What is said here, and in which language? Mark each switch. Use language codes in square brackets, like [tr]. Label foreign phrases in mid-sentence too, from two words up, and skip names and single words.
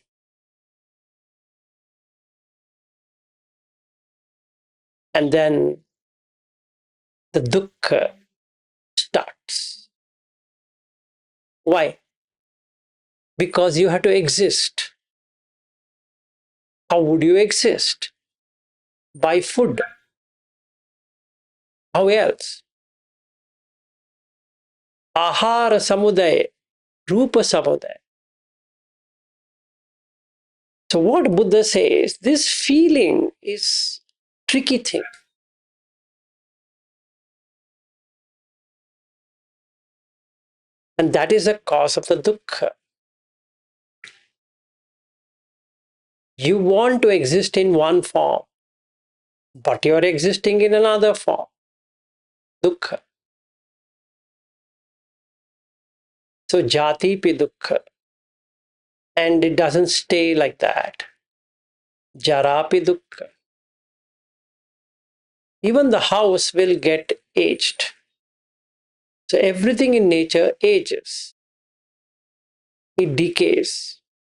[en] And then the dukkha starts. Why? Because you have to exist. How would you exist? By food. How else? [pi] Ahara samudaya, rupa samudaya. [en] So what Buddha says, this feeling is tricky thing. And that is the cause of the dukkha. You want to exist in one form, but you are existing in another form. Dukkha. So [pi] jati pi dukkha. [en] And it doesn't stay like that. [pi] Jara pi dukkha. [en] Even the house will get aged. So everything in nature ages. It decays.